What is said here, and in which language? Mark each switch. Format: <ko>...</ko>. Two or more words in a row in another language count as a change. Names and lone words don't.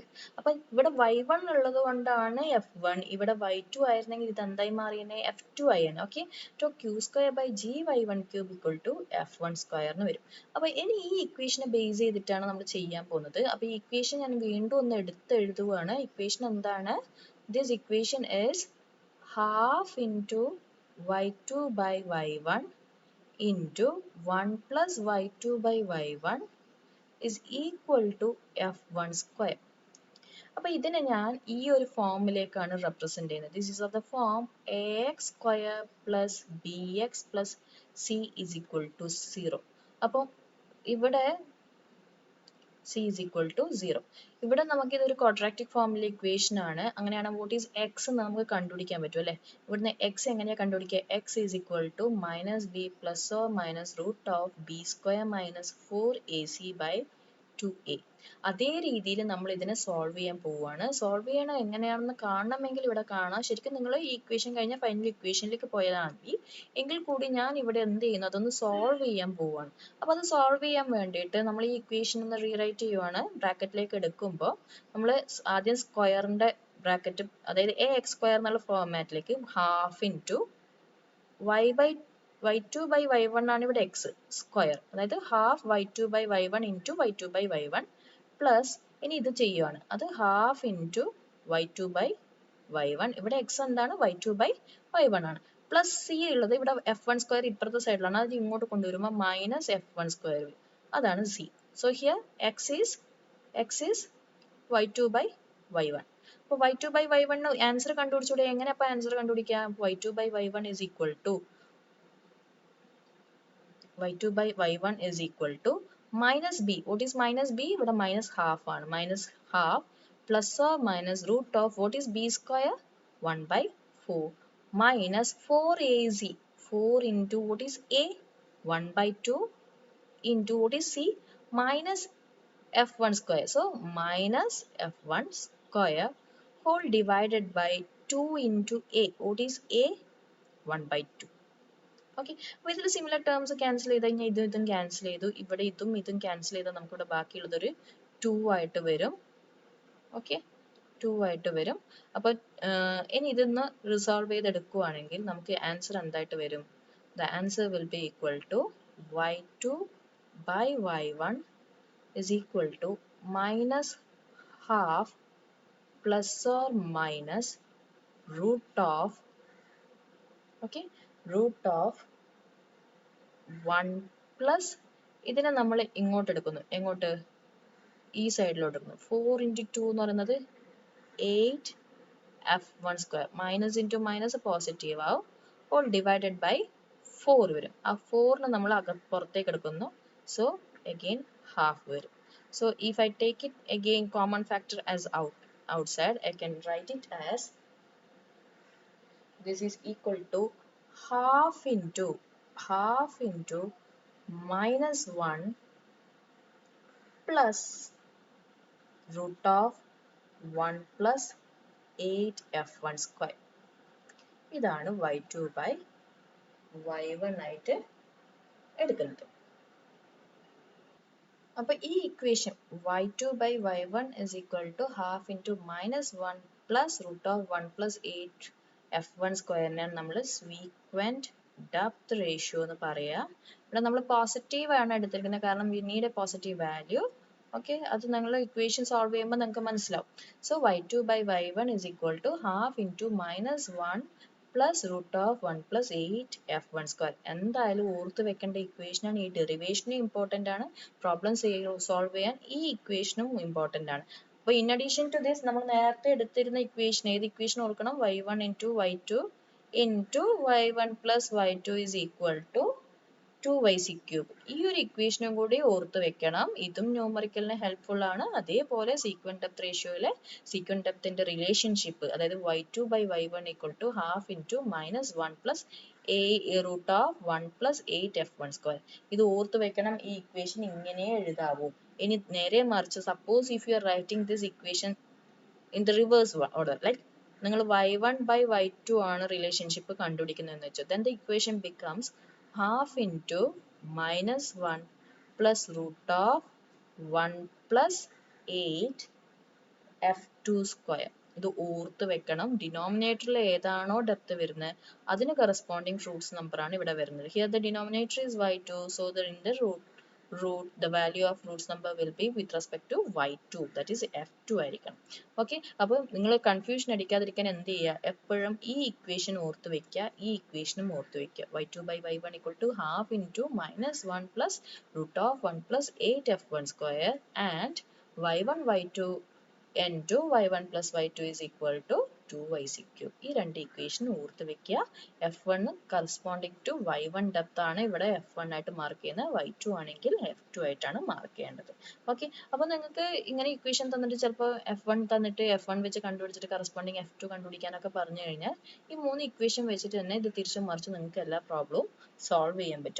<ml>അപ്പം ഇവിടെ y1 ഉള്ളത് കൊണ്ടാണ് f1, ഇവിടെ y2 ആയിരുന്നെങ്കിൽ ഇത് എന്തായി മാറിയേ? f2 ആയിരുന്നു.</ml> <en>okay, so q square by g y1 cube equal to f1 square വരും.</en> <ml>അപ്പം ഇനി ഈ ഇക്വേഷനെ ബേസ് ചെയ്തിട്ടാണ് നമ്മൾ ചെയ്യാൻ പോകുന്നത്. അപ്പം ഈ ഇക്വേഷൻ ഞാൻ വീണ്ടും ഒന്ന് എഴുതുകയാണ്. ഇക്വേഷൻ എന്താണ്?</ml> <en>this equation is half into y2 by y1 into 1 plus y2 by y1 is equal to f1 square.</en> <ml>അപ്പോൾ ഇതിനെ ഞാൻ ഈ ഒരു ഫോമിലേക്കാണ് റെപ്രസെന്റ് ചെയ്യുന്നത്.</ml> <en>this is of the form ax square plus bx plus c is equal to 0.</en> <ml>അപ്പോൾ ഇവിടെ</ml> <en>c is equal to 0.</en> <ml>ഇവിടെ നമുക്ക് ഇതൊരു ക്വാഡ്രാറ്റിക് ഫോമിലെ ഇക്വേഷൻ ആണ്. അങ്ങനെയാണ്</ml> <en>what is x</en> <ml>എന്ന് നമുക്ക് കണ്ടുപിടിക്കാൻ പറ്റും അല്ലേ. ഇവിടുന്ന് x എങ്ങനെയാണ് കണ്ടുപിടിക്കുക?</ml> <en>x is equal to minus b plus or minus root of b square minus 4ac by 2a.</en> <ml>അതേ രീതിയിൽ നമ്മൾ ഇതിനെ സോൾവ് ചെയ്യാൻ പോവുകയാണ്. സോൾവ് ചെയ്യണം എങ്ങനെയാണെന്ന് കാണണമെങ്കിൽ ഇവിടെ കാണാം. ശരിക്കും നിങ്ങൾ ഈ ഇക്വേഷൻ കഴിഞ്ഞാൽ ഫൈനൽ ഇക്വേഷനിലേക്ക് പോയാൽ മതി. എങ്കിൽ കൂടി ഞാൻ ഇവിടെ എന്ത് ചെയ്യുന്നു, അതൊന്ന് സോൾവ് ചെയ്യാൻ പോവുകയാണ്. അപ്പോൾ അത് സോൾവ് ചെയ്യാൻ വേണ്ടിയിട്ട് നമ്മൾ ഈ ഇക്വേഷൻ ഒന്ന് റീറൈറ്റ് ചെയ്യുവാണ്. ബ്രാക്കറ്റിലേക്ക് എടുക്കുമ്പോൾ നമ്മൾ ആദ്യം സ്ക്വയറിന്റെ ബ്രാക്കറ്റ്, അതായത്</ml> <en>a x square</en> <ml>എന്നുള്ള ഫോർമാറ്റിലേക്ക്</ml> <en>half into y2 by y1</en> <ml>ആണ് ഇവിടെ</ml> <en>x square,</en> <ml>അതായത്</ml> <en>half y2 by y1 into y2 by y1 plus</en> <ml>ഇനി ഇത് ചെയ്യുവാണ്, അത്</ml> <en>half into y2 by y1,</en> <ml>ഇവിടെ x എന്താണ്</ml> <en>y2 by y1</en> <ml>ആണ്,</ml> <en>plus c</en> <ml>ഉള്ളത് ഇവിടെ</ml> <en>f1 square</en> <ml>ഇപ്പുറത്തെ സൈഡിലാണ്, അത് ഇങ്ങോട്ട് കൊണ്ടുവരുമ്പോൾ</ml> <en>minus f1 square</en> <ml>വരും, അതാണ് c.</ml> <en>so here x is y2 by y1.</en> <ml>അപ്പോൾ</ml> <en>y2 by y1</en> <ml>ആൻസർ കണ്ടുപിടിച്ചൂടെ? എങ്ങനെ അപ്പോൾ ആൻസർ കണ്ടുപിടിക്കാം?</ml> <en>y2 by y1 is equal to y2 by y1 is equal to minus b. What is minus b?</en> <ml>ഇവിടെ</ml> <en>minus half</en> <ml>ആണ്.</ml> <en>Minus half plus or minus root of what is b square? 1 by 4 minus 4ac. 4 into what is a? 1 by 2 into what is c? Minus f1 square. So minus f1 square whole divided by 2 into a. What is a? 1 by 2.</en> <ml>ഓക്കെ, അപ്പോൾ ഇതിൽ സിമിലർ ടേംസ് ക്യാൻസൽ ചെയ്ത് കഴിഞ്ഞാൽ ഇതും ക്യാൻസൽ ചെയ്തു, ഇവിടെ ഇതും ക്യാൻസൽ ചെയ്താൽ നമുക്കിവിടെ ബാക്കിയുള്ളതൊരു 2 ആയിട്ട് വരും. ഓക്കെ, 2 ആയിട്ട് വരും. അപ്പോൾ ഇനി ഇതൊന്ന് റിസോൾവ് ചെയ്തെടുക്കുകയാണെങ്കിൽ നമുക്ക് ആൻസർ എന്തായിട്ട് വരും?</ml> <en>the answer will be equal to y2 by y1 is equal to minus half plus or minus root of, okay, root of 1 പ്ലസ്</en> <ml>ഇതിനെ നമ്മൾ ഇങ്ങോട്ട് എടുക്കുന്നു, എങ്ങോട്ട്? ഈ സൈഡിലോട്ട് എടുക്കുന്നു.</ml> <en>4 into 2</en> <ml>എന്ന് പറയുന്നത്</ml> <en>8 f1 square, minus into minus</en> <ml>പോസിറ്റീവ് ആവും,</ml> <en>whole divided by 4</en> <ml>വരും. ആ 4നെ നമ്മൾ പുറത്തേക്ക് എടുക്കുന്നു,</ml> <en>so again half</en> <ml>വരും.</ml> <en>so if i take it again common factor as outside, I can write it as this is equal to half into minus 1 plus root of 1 plus 8 f1 square.</en> <ml>ഇതാണ്</ml> <en>y2 by y1</en> <ml>ആയിട്ട് എടുക്കുന്നത്. അപ്പോൾ ഈ ഇക്വേഷൻ</ml> <en>y2 by y1 is equal to half into minus 1 plus root of 1 plus 8 f1 സ്ക്വയറിനെയാണ് നമ്മൾ sequent depth ratio</en> <ml>എന്ന് പറയുക. ഇവിടെ നമ്മൾ പോസിറ്റീവ് ആണ് എടുത്തിരിക്കുന്നത്, കാരണം</ml> <en>we need a positive value.</en> <ml>ഓക്കെ, അത് നിങ്ങൾ ഇക്വേഷൻ സോൾവ് ചെയ്യുമ്പോൾ നിങ്ങൾക്ക് മനസ്സിലാവും.</ml> <en>സോ y2 by y1 is equal to half into minus 1 plus root of 1 plus 8 f1 square.</en> <ml>എന്തായാലും ഓർത്ത് വെക്കേണ്ട ഇക്വേഷനാണ്. ഈ ഡെറിവേഷനും ഇമ്പോർട്ടൻ്റ് ആണ്, പ്രോബ്ലംസ് സോൾവ് ചെയ്യാൻ ഈ ഇക്വേഷനും ഇമ്പോർട്ടൻ്റ് ആണ്. അപ്പോൾ</ml> <en>in addition to this</en> <ml>നമ്മൾ നേരത്തെ എടുത്തിരുന്ന ഇക്വേഷൻ, ഏത് ഇക്വേഷൻ ഓർക്കണം?</ml> <en>y1 into y2 into y1 plus y2 is equal to 2yc cube.</en> <ml>ഈ ഒരു ഇക്വേഷനും കൂടി ഓർത്ത് വെക്കണം. ഇതും ന്യൂമറിക്കലിന് ഹെൽപ്ഫുൾ ആണ്. അതേപോലെ സീക്വന്റ് ഡെപ്ത് റേഷ്യോയിലെ സീക്വന്റ് ഡെപ്തിന്റെ റിലേഷൻഷിപ്പ്, അതായത്</ml> <en>y2 by y1 equal to half into minus 1 plus a root of 1 plus 8 f1 square.</en> <ml>ഇത് ഓർത്ത് വെക്കണം. ഈ ഇക്വേഷൻ ഇങ്ങനെ എഴുതാവൂ. ഇനി നേരെ മറിച്ച്</ml> <en>suppose if you are writing this equation in the reverse order, like</en> <ml>നിങ്ങൾ</ml> <en>y1 by y2</en> <ml>ആണ് റിലേഷൻഷിപ്പ് കണ്ടുപിടിക്കുന്നതെന്ന് വെച്ചാൽ,</ml> <en>then the equation becomes half into minus 1 plus root of 1 plus 8 f2 square.</en> <ml>ഇത് ഓർത്ത് വെക്കണം. ഡിനോമിനേറ്ററിൽ ഏതാണോ ഡെപ്ത് വരുന്നത് അതിന് കറസ്പോണ്ടിങ് ഫ്രൂട്ട്സ് നമ്പർ ആണ് ഇവിടെ വരുന്നത്.</ml> <en>here the denominator is y2, so in the root the value of roots number will be with respect to y2, that is f2 ആയിരിക്കണം.</en> <ml>ഓക്കെ, അപ്പോൾ നിങ്ങൾ കൺഫ്യൂഷൻ അടിക്കാതിരിക്കാൻ എന്ത് ചെയ്യുക, എപ്പോഴും ഈ ഇക്വേഷൻ ഓർത്ത് വെക്കുക, ഈ ഇക്വേഷനും ഓർത്ത് വെക്കുക.</ml> <en>y2 by y1 equal to half into minus 1 plus root of 1 plus 8 f1 square and y1 y2 n2 y1 plus y2 is equal to 2yc3.</en> <ml>ഈ രണ്ട് ഇക്വേഷൻ ഓർത്ത് വെക്കുക.</ml> <en>f1 corresponding to y1</en> <ml>ഡെപ്ത് ആണ് ഇവിടെ f1 ആയിട്ട് മാർക്ക് ചെയ്യുന്നത്, y2 ആണെങ്കിൽ f2 ആയിട്ടാണ് മാർക്ക് ചെയ്യേണ്ടത്. ഓക്കെ, അപ്പോൾ നിങ്ങൾക്ക് ഇങ്ങനെ ഇക്വേഷൻ തന്നിട്ട് ചിലപ്പോൾ f1 തന്നിട്ട് f1 വെച്ച് കണ്ടുപിടിച്ചിട്ട് കറസ്പോണ്ടിങ് f2 കണ്ടുപിടിക്കാനൊക്കെ പറഞ്ഞു കഴിഞ്ഞാൽ ഈ മൂന്ന് ഇക്വേഷൻ വെച്ചിട്ട് തന്നെ ഇത് തിരിച്ചും മറിച്ച് നിങ്ങൾക്ക് എല്ലാ പ്രോബ്ലവും സോൾവ് ചെയ്യാൻ പറ്റും.</ml>